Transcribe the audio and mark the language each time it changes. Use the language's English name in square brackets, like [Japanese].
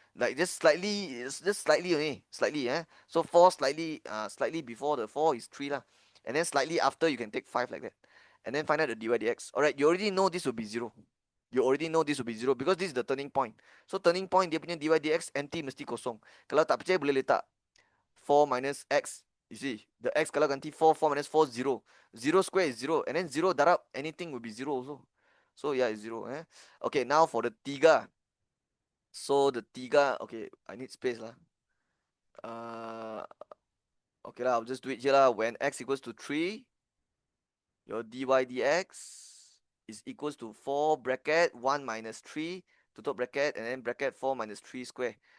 [English] Like just slightly only, slightly. So 4 slightly, slightly before the 4 is 3 lah, and then slightly after you can take 5 like that, and then find out the dy dx. All right, you already know this will be 0. You already know this will be 0 because this is the turning point. So turning point [Malay] dia punya dy dx empty mesti kosong. Kalau tak percaya boleh letak 4 minus x. [English] You see, the x [Malay] kalau ganti [English] 4, 4 minus 4 0. 0 square is 0, and then 0 [Malay] darab [English] anything will be 0 also. So yeah, it's 0. Okay, now for the [Malay] tiga. [English] So the tiga, okay, I need space lah. Okay lah, I'll just do it here lah. When x equals to 3, your dy dx is equals to 4 bracket 1 minus 3 [Malay] tutup [English] bracket, and then bracket 4 minus 3 square.